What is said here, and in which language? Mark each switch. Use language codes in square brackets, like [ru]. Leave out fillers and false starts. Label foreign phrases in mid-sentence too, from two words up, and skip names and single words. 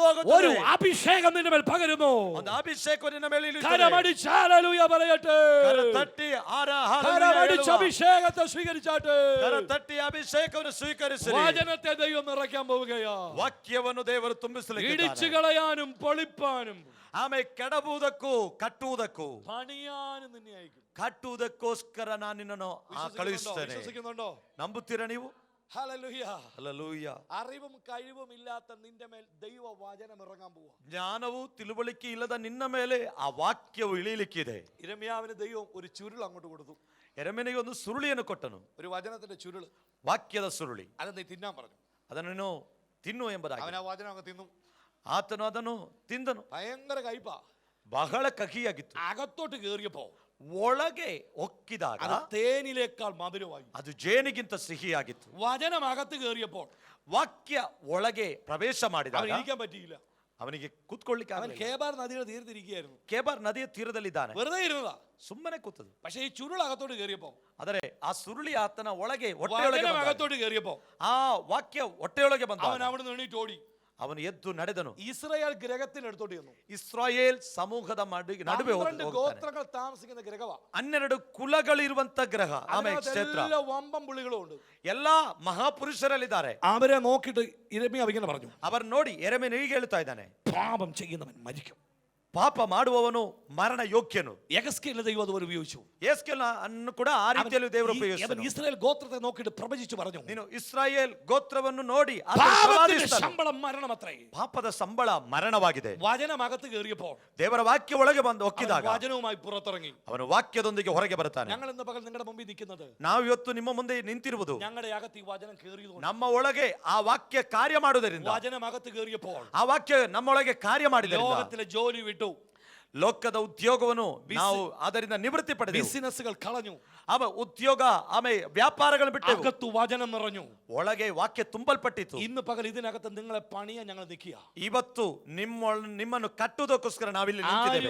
[ml] ഒരു [kn] ಹೋಗುತ್ತದೆ. [ml] അഭിഷേകം നിന്റെ മേൽ പകരുന്നു. [kn] ಒಂದು ಅಭಿಷೇಕ ನಿನ್ನ ಮೇಲೆ ಇಳಿಯುತ್ತದೆ. [ml] കരമടിച്ച് ഹല്ലേലൂയ പറയട്ടെ. [kn] ಕರತಟ್ಟಿ [ml] കരമടിച്ച് അഭിഷേകത്തെ സ്വീകരിച്ചാട്ടെ. [kn] ಕರತಟ್ಟಿ ಅಭಿಷೇಕವನ್ನು ಸ್ವೀಕರಿಸಿ [ml] വചനത്തെ ദൈവം നിറയ്ക്കാൻ പോവുകയാ. [kn] ವಾಕ್ಯವನ್ನು ದೇವರು ತುಂಬಿಸಲಿಕ್ಕೆ [ml] ഇടിച്ചു കളയാനും പൊളിപ്പാനും [kn] ಆಮೆ ಕೆಡವುವುದಕ್ಕೂ ಕಟ್ಟುವುದಕ್ಕೂ [ml] പണിയാനും നിന്നെ അയക്കും. [kn] ಕಟ್ಟುವುದಕ್ಕೋಸ್ಕರ ನಾನು ನಿನ್ನನ್ನು ಕಳುಹಿಸುತ್ತೇನೆ. [ml] വിശ്വസിക്കുന്നുണ്ടോ? [kn] ನಂಬುತ್ತೀರಾ ನೀವು? [ml] ഹല്ലേലൂയ. [kn] ಹಲ್ಲೆಲೂಯಾ. [ml] അറിവും കഴിവും ഇല്ലാത്ത നിന്റെ മേൽ ദൈവ വചനം ഇറങ്ങാൻ പോവാ. [kn] ಜ್ಞಾನವು ತಿಳುವಳಿಕೆ ಇಲ್ಲದ ನಿನ್ನ ಮೇಲೆ ಆ ವಾಕ್ಯವು ಇಳಿಯಲಿಕ್ಕಿದೆ. [ml] ഇരമ്യാവിന് ദൈവം ഒരു ചുരുൾ അങ്ങോട്ട് കൊടുത്തു. [kn] ಎರೆಮನೆಗೆ ಒಂದು ಸುರುಳಿಯನ್ನು ಕೊಟ್ಟನು. [ml] ഒരു വചനത്തിന്റെ ചുരുൾ. [kn] ವಾಕ್ಯದ ಸುರುಳಿ. [ml] അത് നീ തിന്നാൻ പറഞ്ഞു. [kn] ಅದನ್ನು ನೀನು ತಿನ್ನು ಎಂಬುದಾಗಿ. [ml] അവൻ ആ വചനം അങ്ങ് തിന്നു. [kn] ಆತನು ಅದನ್ನು ತಿಂದನು. [ml] ഭയങ്കര കയ്പാ. [kn] ಬಹಳ ಕಹಿಯಾಗಿತ್ತು. [ml] അകത്തോട്ട് കേറിയപ്പോ [kn] ಒಳಗೆ ಒಕ್ಕಿದಾಗ [ml] അത് തേനിലേക്കാൾ മധുരമായി. [kn] ಅದು ಜೇನಿಗಿಂತ ಸಿಹಿಯಾಗಿತ್ತು. [ml] വചനം അകത്ത് കേറിയപ്പോൾ [kn] ವಾಕ್ಯ ಒಳಗೆ ಪ್ರವೇಶ [ml] അവൻ [kn] ಮಾಡಿದಾಗ [ml] ഇരിക്കാൻ പറ്റിയില്ല. [kn] ಅವನಿಗೆ ಕೂತ್ಕೊಳ್ಳಿಕ್ಕೆ [ml] അവൻ [kn] ಆಗಲಿಲ್ಲ. [ml] കേബാർ നദിയുടെ തീരത്തിരിക്കുകയായിരുന്നു. [kn] ಕೇಬಾರ್ ನದಿಯ ತೀರದಲ್ಲಿದ್ದಾನೆ. [ml] വെറുതെ ഇരുന്നതാ. [kn] ಸುಮ್ಮನೆ ಕೂತದು. [ml] പക്ഷെ ഈ ചുരുൾ അകത്തോട്ട് കേറിയപ്പോ, [kn] ಆದರೆ ಆ ಸುರುಳಿ ಆತನ ಒಳಗೆ ಹೊಟ್ಟೆಯೊಳಗೆ [ml] വചനം [kn] ಬಂದಾಗ, [ml] അകത്തോട്ട് കേറിയപ്പോ [kn] ಆ ವಾಕ್ಯ ಹೊಟ್ಟೆಯೊಳಗೆ ಬಂದ [ml] അവൻ അവിടെ നിന്ന് എണീറ്റ് ഓടി. [kn] ಅವನು ಎದ್ದು ನಡೆದನು. [ml] ഇസ്രായേൽ ഗ്രഹത്തിനടുത്തോട്ട് ചെന്നു. [kn] ಇಸ್ರಾಯೇಲ್ ಸಮೂಹದ ನಡುವೆ [ml] 12 ഗോത്രങ്ങൾ താമസിക്കുന്ന ഗ്രഹവാ. [kn] 12 ಕುಲಗಳಿರುವಂತ ಗ್ರಹ. ಆಮೇಲೆ ಕ್ಷೇತ್ರ. [ml] എല്ലാ വമ്പം പുള്ളികളും ഉണ്ട്. [kn] ಎಲ್ಲಾ ಮಹಾಪುರುಷರಲ್ಲಿದ್ದಾರೆ. [ml] അവരെ നോക്കിയിട്ട് ഇരമ്യാ ഇങ്ങനെ പറഞ്ഞു, [kn] ಅವರು ನೋಡಿ ಎರೆಮೀಯನು ಹೀಗೆ ಹೇಳ್ತಾ ಇದ್ದಾನೆ, [ml] പാപം ചെയ്യുന്നവൻ മരിക്കും. [kn] ಪಾಪ ಮಾಡುವವನು ಮರಣ ಯೋಗ್ಯನು. [ml] യഹസ്കേലിനെ ദൈവം അതുപോലെ ഉപയോഗിച്ചു. [kn] ಯೆಹೆಜ್ಕೇಲನನ್ನು ಕೂಡ ಆ ರೀತಿಯಲ್ಲಿ ದೇವರು [ml] അവൻ [kn] ಉಪಯೋಗಿಸಿದನು. [ml] ഇസ്രായേൽ ഗോത്രത്തെ നോക്കിയിട്ട് പ്രവചിച്ചു പറഞ്ഞു, [kn] ನೀನು ಇಸ್ರಾಯೇಲ್ ಗೋತ್ರವನ್ನು ನೋಡಿ ಆತನು [ml] പാപത്തിന്റെ [kn] ಪ್ರವಾದಿಸಿದನು. [ml] ശമ്പളം മരണമത്രേ. [kn] ಪಾಪದ ಸಂಬಳ ಮರಣವಾಗಿದೆ. [ml] വചനം അകത്ത് കയറിയപ്പോൾ [kn] ದೇವರ ವಾಕ್ಯ ಒಳಗೆ ಬಂದು ಒಕ್ಕಿದಾಗ [ml] വചനവുമായി പുറത്തിറങ്ങി. [kn] ಅವನು ವಾಕ್ಯದೊಂದಿಗೆ ಹೊರಗೆ ಬರುತ್ತಾನೆ. [ml] ഞങ്ങൾ ഇന്ന് പകൽ നിങ്ങളുടെ മുമ്പിൽ നിൽക്കുന്നത്, [kn] ನಾವು ಇವತ್ತು ನಿಮ್ಮ ಮುಂದೆ ನಿಂತಿರುವುದು [ml] ഞങ്ങളുടെ അകത്ത് ഈ വചനം കയറിയതുകൊണ്ട്. [kn] ನಮ್ಮ ಒಳಗೆ ಆ ವಾಕ್ಯ ಕಾರ್ಯ ಮಾಡುವುದರಿಂದ, [ml] വചനം അകത്ത് കയറിയപ്പോൾ [kn] ಆ ವಾಕ್ಯ ನಮ್ಮೊಳಗೆ ಕಾರ್ಯ ಮಾಡಿದ್ದರಿಂದ [ml] ലോകത്തിലെ ജോലി വിട്ടു, [kn] ಲೋಕದ ಉದ್ಯೋಗವನ್ನು ನಾವು ಅದರಿಂದ ನಿವೃತ್ತಿ ಪಡೆದೆವು. [ml] ബിസിനസ്സുകൾ കളഞ്ഞു, [kn] ಆಮೇಲೆ ಉದ್ಯೋಗ, ಆಮೇಲೆ ವ್ಯಾಪಾರಗಳನ್ನು ಬಿಟ್ಟೆವು. [ml] അകത്ത് വചനം നിറഞ്ഞു. [kn] ಒಳಗೆ ವಾಕ್ಯ ತುಂಬಲ್ಪಟ್ಟಿತು. [ml] ഇന്ന് പകൽ ഇതിനകത്ത് നിങ്ങളെ പണിയാൻ ഞങ്ങൾ നിൽക്കുക. [kn] ಇವತ್ತು ನಿಮ್ಮನ್ನು ಕಟ್ಟುವುದಕ್ಕೋಸ್ಕರ ನಾವಿಲ್ಲಿ ನಿಂತಿದ್ದೇವೆ.